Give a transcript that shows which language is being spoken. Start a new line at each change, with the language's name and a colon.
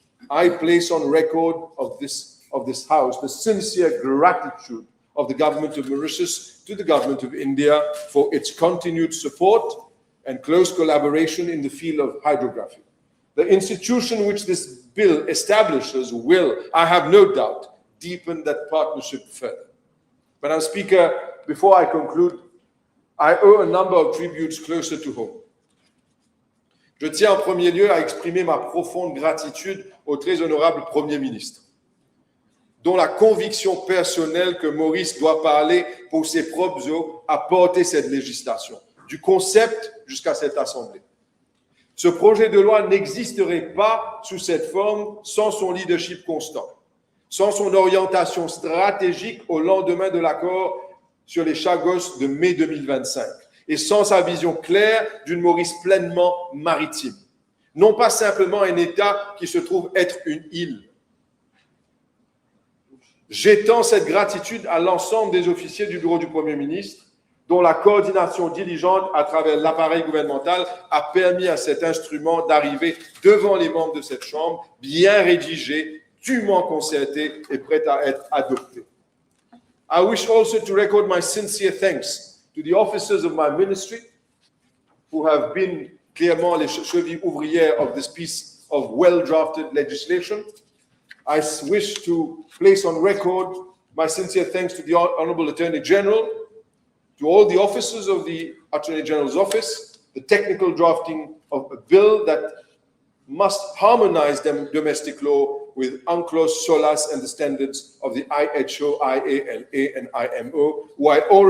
English: I place on record of this House the sincere gratitude of the government of Mauritius to the government of India for its continued support and close collaboration in the field of hydrography. The institution which this bill establishes will, I have no doubt, deepen that partnership further. Madam Speaker, before I conclude, I owe a number of tributes closer to home.
French: Je tiens en premier lieu à exprimer ma profonde gratitude au très honorable Premier ministre, dont la conviction personnelle que Maurice doit parler pour ses propres eaux a porté cette législation, du concept jusqu'à cette Assemblée. Ce projet de loi n'existerait pas sous cette forme sans son leadership constant, sans son orientation stratégique au lendemain de l'accord sur les Chagos de mai 2025 et sans sa vision claire d'une Maurice pleinement maritime. Non pas simplement un État qui se trouve être une île. J'étends cette gratitude à l'ensemble des officiers du bureau du Premier ministre, dont la coordination diligente à travers l'appareil gouvernemental a permis à cet instrument d'arriver devant les membres de cette Chambre, bien rédigé, dûment concerté et prêt à être adopté.
English: I wish also to record my sincere thanks to the officers of my ministry who have been
French: clairement les chevilles ouvrières
English: of this piece of well-drafted legislation. I wish to place on record my sincere thanks to the Honorable Attorney General, to all the officers of the Attorney General's office, the technical drafting of a bill that must harmonize domestic law with UNCLOS, SOLAS, and the standards of the IHO, IALA, and IMO, while